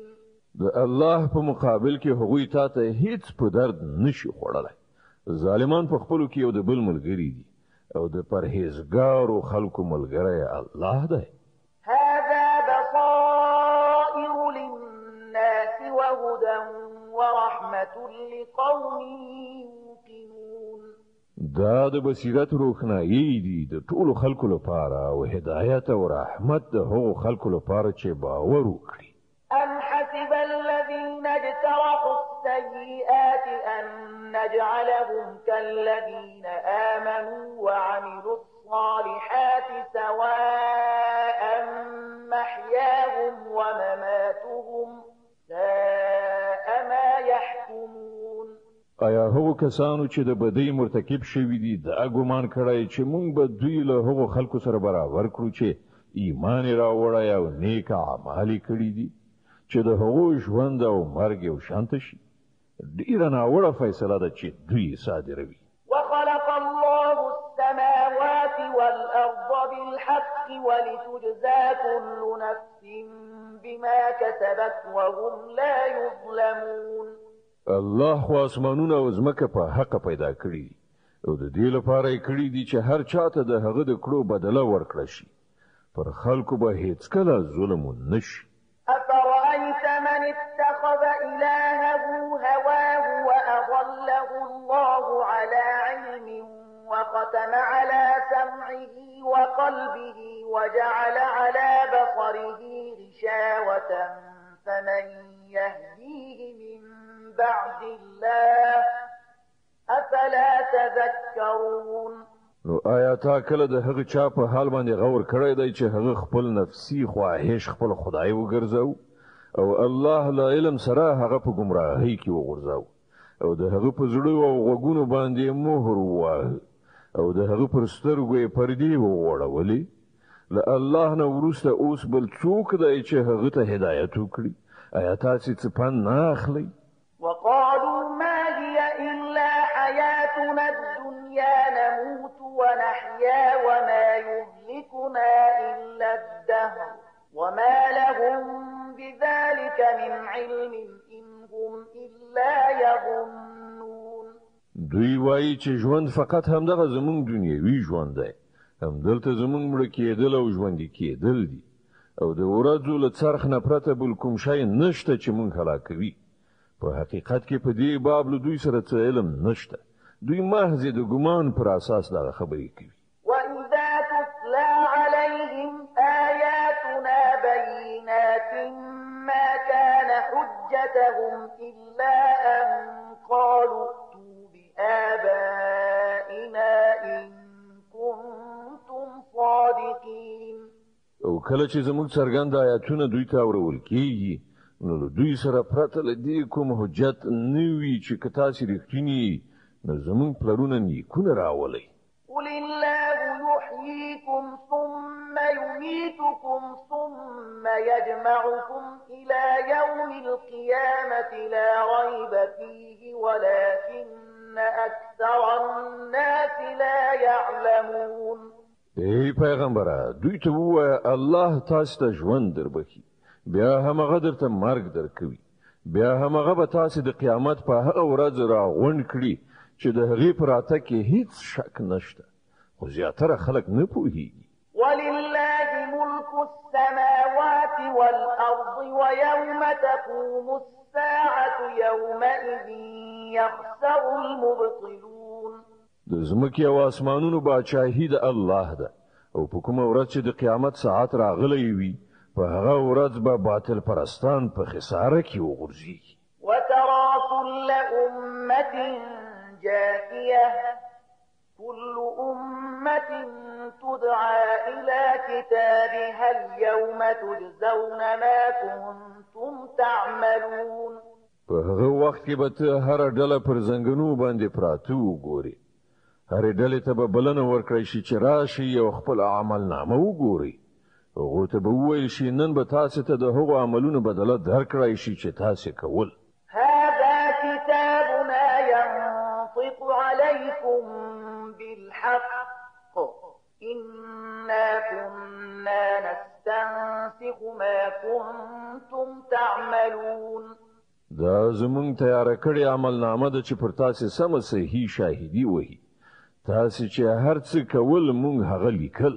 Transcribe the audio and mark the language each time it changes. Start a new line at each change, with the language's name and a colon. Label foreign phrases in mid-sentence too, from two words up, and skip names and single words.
Pashto: د الله په مقابل کې هغوی تاته هیڅ په درد نشي خوړلای. ظالمان په خپلو کې یو د بل ملګري دي، او د پرهیزګارو خلکو ملګری الله دی.
Arabic: هذا بصائر للناس وهدى ورحمة لقوم يوقنون.
Pashto: دا د بصیرت روښنایي دي د ټولو خلکو لپاره، او هدایت او رحمت د هغو خلکو لپاره چې باور وکړي.
Arabic: أم حسب الذين اجترحوا السيئات أن نجعلهم كالذين آمنوا وعملوا الصالحات سواء محياهم ومماتهم ساء ما يحكمون.
Pashto: آیا هغو کسانو چې د بدۍ مرتکب شوي دي دا ګمان کړی چې موږ به دوی له هغو خلکو سره برابر کړو چې ایمان یې راوړی او نیک اعمال یې کړي دي، چې د هغو ژوند او مرګ یو شانته شي؟ ډیره ناوړه فیصله ده چې دوی صادروي.
Arabic: وخلق الله السماوات والأرض بالحق ولتجزى كل نفس بما كسبت وهم لا يظلمون.
Pashto: الله خو اسمانونه او ځمکه په حق پیدا کړي دي، او د دې لپاره یې کړي دي چې هر چاته د هغه د کړو بدله ورکړه شي. پر خلکو به هیڅکله ظلم نشي.
Arabic: أفرأيت من اتخذ إلهه هواه وأضله الله على علم وختم على سمعه وقلبه وجعل على بصره غشاوة فمن يهديه من بعد الله أفلا تذكرون.
Pashto: نو آیا تا کله د هغه چا په حال باندې غور کړی دی چې هغه خپل نفسي خواهش خپل خدای وګرځاو او الله له علم سره هغه په گمراهۍ کې وغورځاو او د هغه په زړه او غوږونو باندې مهر ووهه او د هغه پر سترګو یې پردې وغوړولې له الله نه وروسته اوس بل څوک دی چې هغه ته هدایت وکړي؟ آیا تاسې څه پند نه اخلئ؟
Arabic: وقالوا ما هي إلا حياتنا الدنيا نموت ونحيا وما يهلكنا إلا الدهر وما لهم بذلك من علم إن هم إلا يظنون.
Pashto: دوی وایي چې ژوند فقط همدغه زمونږ دنیوي ژوند دی، همدلته زمونږ مړه کېدل او ژوندي کېدل دي او د ورځو له څرخ نه پرته بل کوم شی نشته چې مونږ هلاکوي. په حقیقت کې په دې باب له دوی سره څه علم نشته، دوی محض د ګمان پر اساس دغه خبرې کوي.
Arabic: وإذا تتلى عليهم آياتنا بينات ما كان حجتهم إلا أن قالوا ائتوا بآبائنا إن كنتم صادقين.
Pashto: او کله چې زموږ څرګند آیاتونه دوی ته اورول کېږي نو له دوی سره پرته له دې کوم حجت نه وي چې که تاسې رښتیني نو زموږ پلرونه نیکونه راولئ.
Arabic: قل الله يحييكم ثم يميتكم ثم يجمعكم إلى يوم القيامة لا ريب فيه ولكن أكثر الناس لا يعلمون.
Pashto: ای پیغمبره دوی ته ووایه الله تاسو ته ژوند دربخي بیا همغه درته مرګ درکوي بیا همغه به تاسو د قیامت په هغه ورځ راغونډ کړي چې د هغې په راتګ کې هیڅ شک نشته، خو زیاتره خلک نه پوهیږي.
Arabic: ولله ملك السماوات والأرض ويوم تقوم الساعة يومئذ يخسر المبطلون.
Pashto: د ځمکې او اسمانونو باچاهي د الله ده او په کومه ورځ چې د قیامت ساعت راغلی وي په هغه ورځ به باطل پرستان په خساره کې وغورځي.
Arabic: وترى كل أمة جاثية كل أمة تدعى إلى كتابها اليوم تجزون ما كنتم تعملون.
Pashto: په هغه وخت کې به ته هر ډله پر زنګنو باندې پراته وګوري، هر ډلې ته به بلنه ورکړی شي چې راشي او خپل عمل نامه وګوري. هغو ته به وویل شي نن به تاسې ته د هغو عملونو بدله درکړی شي چې تاسې کول.
Arabic: هذا كتابنا ينطق عليكم بالحق إنا كنا نستنسخ ما كنتم تعملون.
Pashto: دا زمونږ تیاره کړې عمل نامه ده چې پر تاسې سمه صحیح شاهدي وهي، تاسې چې هر څه کول مونږ هغه لیکل.